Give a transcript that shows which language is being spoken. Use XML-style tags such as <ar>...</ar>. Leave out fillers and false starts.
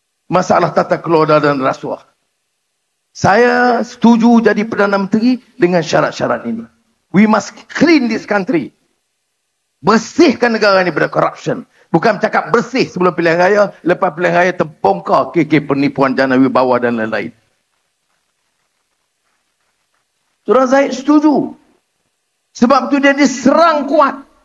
<ms>Masalah tata kelola dan rasuah. Saya setuju jadi Perdana Menteri dengan syarat-syarat ini.</ms> <en>We must clean this country.</en> <ms>Bersihkan negara ini daripada corruption. Bukan cakap bersih sebelum pilihan raya. Lepas pilihan raya terbongkar KK penipuan jana wibawa dan lain-lain. Surah Zahid setuju. Sebab itu dia diserang kuat.</ms>